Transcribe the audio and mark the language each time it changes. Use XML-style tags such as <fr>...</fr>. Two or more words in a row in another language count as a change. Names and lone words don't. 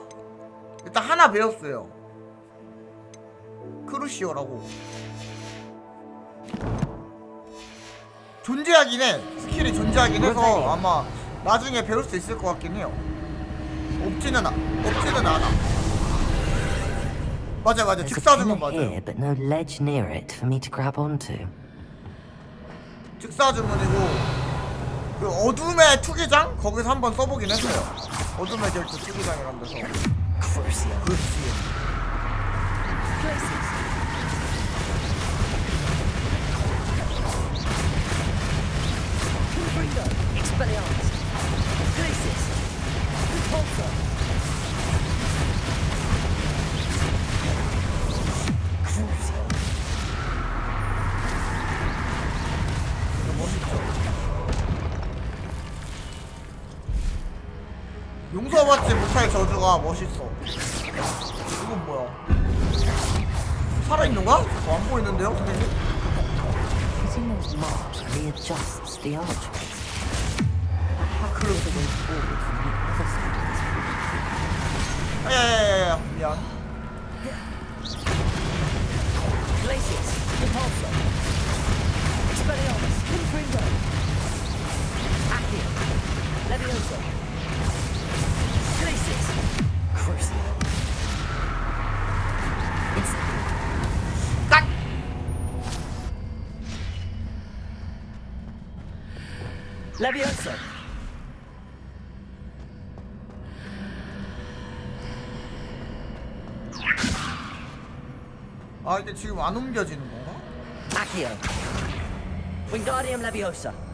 <ko>일단 하나 배웠어요. 크루시오라고. 존재하긴 해. 스킬이 존재하긴 해서 아마 나중에 배울 수 있을 것 같긴 해요. 없지는 않아. 맞아.</ko> <en>There's a</en> <ko>직사주문</ko> <en>pillar</en> <ko>맞아요.</ko> <en>here, but no ledge near it for me to grab onto.</en> <ko>직사주문이고 그 어둠의 투기장? 거기서 한번 써보긴 했어요. 어둠의 결투 투기장이란 데서.</ko> <la>Crucio. Glacius. Confringo. Expelliarmus. Glacius. Repulsor. Crucio.</la> <ko>용서받지 못할 저주가 멋있어. 이건 뭐야? 살아있는가? 저 안 보이는데요, 선생님?</ko> <en>Hitting those marks readjusts the archway.</en> <ko>그래서 야야야야 미안.</ko> <la>Glacius. Repulsor. Expelliarmus. Confringo. Accio. Levioso. Glacius. Crucio.</la> <ko>딱!</ko> <la>Levioso.</la> <ko>아 이게 지금 안 옮겨지는 건가?</ko> <la>Accio. Wingardium Leviosa.</la>